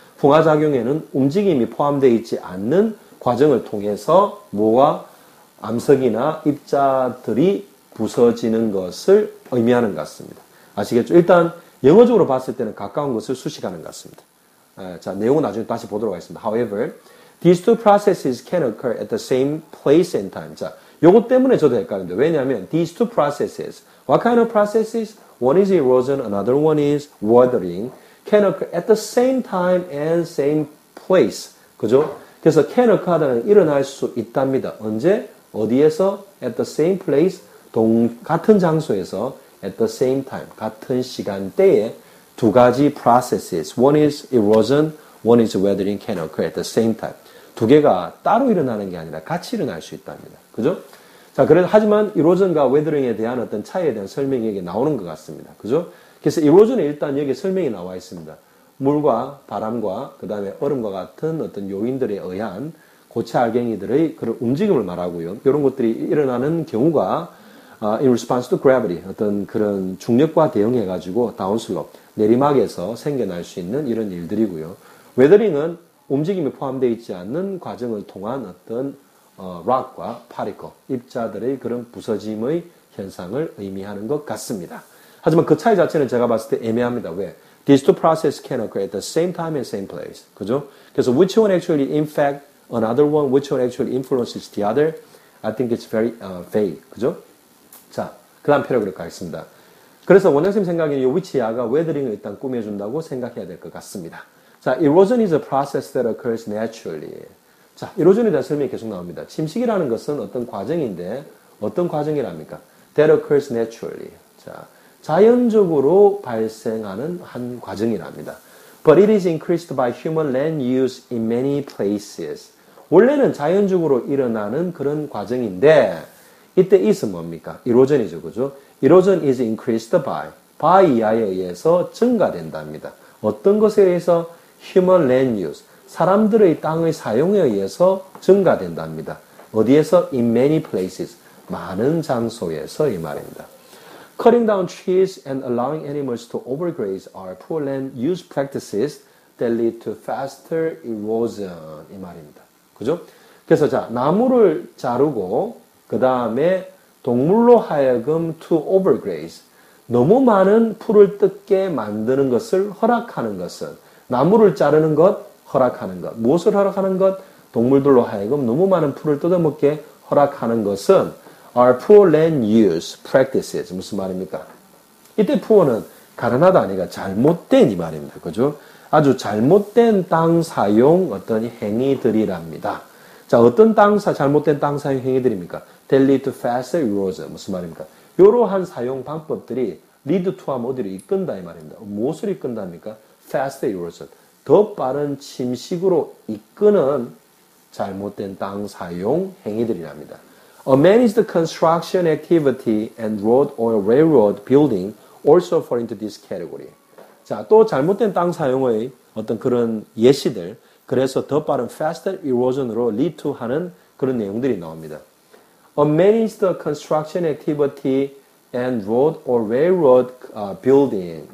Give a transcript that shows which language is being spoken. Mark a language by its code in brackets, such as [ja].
[ko] 풍화작용에는 움직임이 포함되어 있지 않는 과정을 통해서 뭐가 암석이나 입자들이 부서지는 것을 의미하는 것 같습니다. 아시겠죠? 일단 영어적으로 봤을 때는 가까운 것을 수식하는 것 같습니다. 자, 내용은 나중에 다시 보도록 하겠습니다. [en] However, these two processes can occur at the same place and time. [ko] 자, 요것 때문에 저도 헷갈립니다. 왜냐하면 [en] these two processes, what kind of processes? One is erosion, another one is weathering. Can occur at the same time and same place. [ko] 그죠? 그래서 can occur는 일어날 수 있답니다. 언제? 어디에서? [en] At the same place. [ko] 같은 장소에서 [en] at the same time. [ko] 같은 시간대에 두 가지 processes. [en] One is erosion, one is weathering can occur at the same time. [ko] 두 개가 따로 일어나는 게 아니라 같이 일어날 수 있답니다. 그죠? 자, 하지만 erosion과 weathering에 대한 어떤 차이에 대한 설명이 여기 나오는 것 같습니다. 그죠? 그래서 erosion에 일단 여기 설명이 나와 있습니다. 물과 바람과 그 다음에 얼음과 같은 어떤 요인들에 의한 고체 알갱이들의 그런 움직임을 말하고요. 이런 것들이 일어나는 경우가 [en] in response to gravity, [ko] 어떤 그런 중력과 대응해가지고 다운슬롭, 내리막에서 생겨날 수 있는 이런 일들이고요. weathering은 움직임이 포함되어 있지 않는 과정을 통한 어떤 rock과 particle, 입자들의 그런 부서짐의 현상을 의미하는 것 같습니다. 하지만 그 차이 자체는 제가 봤을 때 애매합니다. 왜? [en] These two processes can occur at the same time and same place. [ko] 그죠? 그래서 [en] which one actually infect another one, which one actually influences the other? I think it's very vague. 그죠? [ko] 자, 그 다음 패러그래프 가겠습니다. 그래서 원장님 생각에는 이 위치야가 웨더링을 일단 꾸며준다고 생각해야 될 것 같습니다. [en] 자, erosion is a process that occurs naturally. [ko] 자, erosion에 대한 설명이 계속 나옵니다. 침식이라는 것은 어떤 과정인데 어떤 과정이랍니까? [en] That occurs naturally. [ko] 자, 자연적으로 발생하는 한 과정이랍니다. [en] But it is increased by human land use in many places. [ko] 원래는 자연적으로 일어나는 그런 과정인데 이때 is은 뭡니까? erosion이죠. 그죠? erosion [en] is increased by [ko] 이하에 의해서 증가된답니다. 어떤 것에 의해서? [en] human land use. [ko] 사람들의 땅의 사용에 의해서 증가된답니다. 어디에서? in many places. 많은 장소에서 이 말입니다. [en] Cutting down trees and allowing animals to overgraze are poor land use practices that lead to faster erosion. [ko] 이 말입니다. 그죠? 그래서 자, 나무를 자르고 그 다음에 동물로 하여금 to overgraze. 너무 많은 풀을 뜯게 만드는 것을 허락하는 것은 나무를 자르는 것, 허락하는 것. 무엇을 허락하는 것? 동물들로 하여금 너무 많은 풀을 뜯어먹게 허락하는 것은 [en] are poor land use practices. [ko] 무슨 말입니까? 이때 poor는 가난하다 아니라 잘못된 이 말입니다. 그죠? 아주 잘못된 땅 사용 어떤 행위들이랍니다. 자, 어떤 잘못된 땅 사용 행위들입니까? [en] That lead to faster erosion. [ko] 무슨 말입니까? 이러한 사용 방법들이 [en] lead to [ko] 하면 어디를 이끈다 이 말입니다. 무엇을 이끈답니까? [en] Faster erosion. [ko] 더 빠른 침식으로 이끄는 잘못된 땅 사용 행위들이랍니다. [en] A managed construction activity and road or railroad building also fall into this category. [ko] 자, 또 잘못된 땅 사용의 어떤 그런 예시들, 그래서 더 빠른 [en] faster erosion [ko] 으로 [en] lead to [ko] 하는 그런 내용들이 나옵니다. [en] A managed construction activity and road or railroad building.